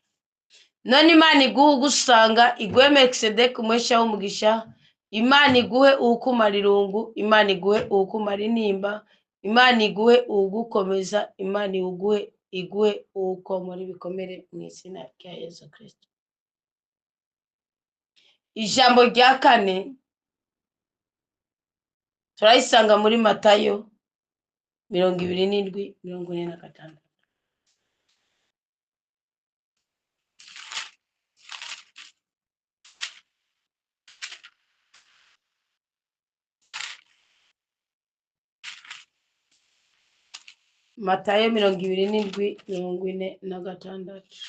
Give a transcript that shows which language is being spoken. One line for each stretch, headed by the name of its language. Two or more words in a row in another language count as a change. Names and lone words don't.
Rundi: None Imana iguhe ugusanga, iguhe Melkisedeki umwesha w'umugisha, Imana iguhe uwukumara irungu, Imana iguhe uwukumara intimba, Imana iguhe uwugukomeza, Imana iguhe uwukomora ibikomere mu izina rya Yesu Kristo. Ijambo rya kane turayisanga muri Matayo 27:46. Matayo 27:46.